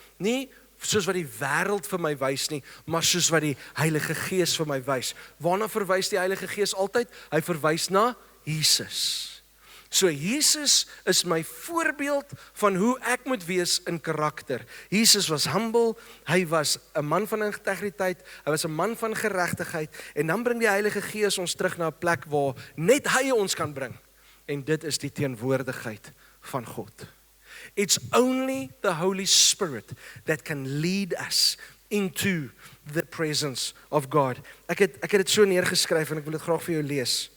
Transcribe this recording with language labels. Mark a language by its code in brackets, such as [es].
[af] Nie soos wat die wêreld vir my wys nie, maar soos wat die Heilige Gees vir my wys. Waarna verwys die Heilige Gees altyd? Hy verwys na Jesus. So Jesus is my voorbeeld van hoe ek moet wees in karakter. Jesus was humble, hy was 'n man van integriteit, hy was 'n man van geregtigheid en dan bring die Heilige Gees ons terug na 'n plek waar net hy ons kan bring. En dit is die teenwoordigheid van God. [en] It's only the Holy Spirit that can lead us into the presence of God. [af] Ek het dit so neergeskryf en ek wil dit graag vir jou lees.